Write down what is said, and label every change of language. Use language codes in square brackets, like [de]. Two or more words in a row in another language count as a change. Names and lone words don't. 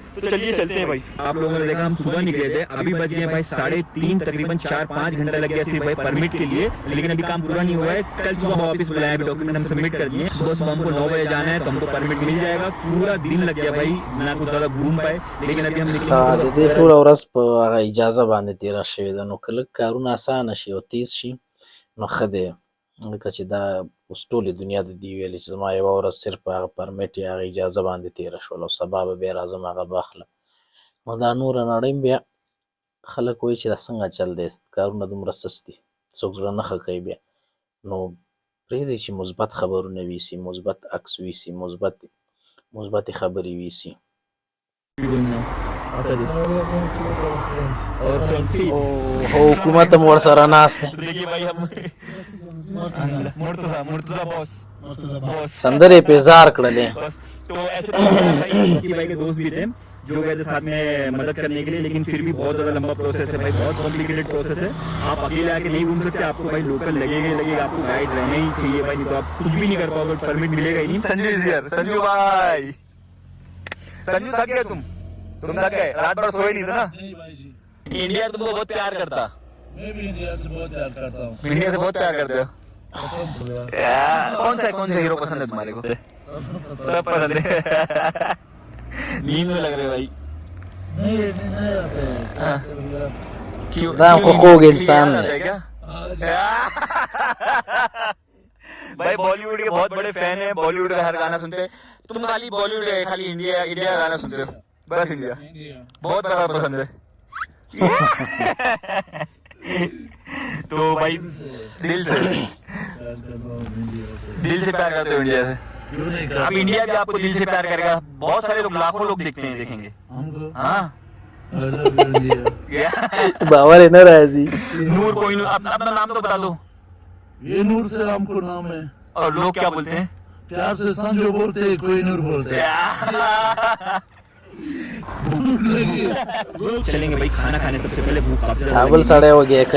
[hi] तो चलिए चलते हैं भाई। आप लोगों ने देखा हम सुबह निकले थे, अभी बज गए भाई 3:30, तकरीबन 4-5 घंटा लग गया सिर्फ भाई परमिट के लिए। लेकिन अभी काम पूरा नहीं हुआ है। कल सुबह वापस बुलाया, डॉक्यूमेंट हम सबमिट कर दिए। सुबह हमको 9 बजे जाना है तो हमको परमिट मिल जाएगा। पूरा दिन लग गया भाई, ना कुछ ज्यादा घूम पाए। लेकिन अभी हम [ps] د دې ټول ورځ په هغه اجازه باندې تیره شوې ده، نو کله کارونه اسانه شي او تیز شي نو ښه دی. لکه چې دا اوس ټولې دنیا ته دي ویلې چې زما یوه ورځ صرف په هغه پرمیټ یا هغه اجازه باندې تیره شول او سبا به بیا راځم هغه به اخلم. نو دا نوره نړۍ هم بیا خلک وایي چې دا څنګه چل دی، کارونه دومره سست دي، څوک زړه نه ښه کوي بیا. نو پرېږدئ چې مثبت خبرونه ویسي، مثبت عکس ویسي، مثبتې خبرې ویسي. او حکومت هم ورسره ناست دی. [hi] देखिए भाई हम मुर्तजा बॉस [ps] سندرې پې زار کړلې. [hi] तो ऐसे भाई भाई के दोस्त भी थे जो गए थे साथ में मदद करने के लिए। लेकिन फिर भी बहुत ज्यादा लंबा प्रोसेस है भाई, बहुत [en] complicated process [hi] है। आप अकेले आके नहीं घूम सकते, आपको भाई लोकल लगेगा, आपको गाइड रहना ही चाहिए भाई, नहीं तो आप कुछ भी नहीं कर पाओगे, परमिट मिलेगा ही नहीं। [en] Sanju is here. [hi] संजू भाई, संजू थक गए तुम थक गए, रात भर सोए नहीं थे ना? नहीं भाई जी, इंडिया तुमको बहुत प्यार करता। मैं भी इंडिया से बहुत प्यार करता हूँ। इंडिया से बहुत प्यार करते हो? कौन सा हीरो पसंद है तुम्हारे को? सब पसंद है। नींद में लग रहे भाई। नहीं आते हैं। क्यों? [ps] دا خو خوږ انسان دی. [hi] भाई बॉलीवुड के बहुत बड़े फैन है, बॉलीवुड का हर गाना सुनते हैं। तुम खाली बॉलीवुड खाली इंडिया का गाना सुनते हो? बस इंडिया बहुत ज्यादा पसंद है। तो भाई दिल से प्यार करते हो इंडिया से? अब इंडिया भी आपको दिल से प्यार करेगा। बहुत सारे लोग, लाखों लोग देखेंगे हमको हाँ। [ps] باور یې نه راځي. [hi] नूर कोई अपना नाम तो बता दो। ये नूर से हमको नाम है। और लोग क्या बोलते हैं? प्यार से संजो बोलते हैं, कोई नूर बोलते हैं। चलेंगे भाई खाना खाने, सबसे पहले भूख काफी ज्यादा काबुल लगी है। सड़े हो गए कहीं।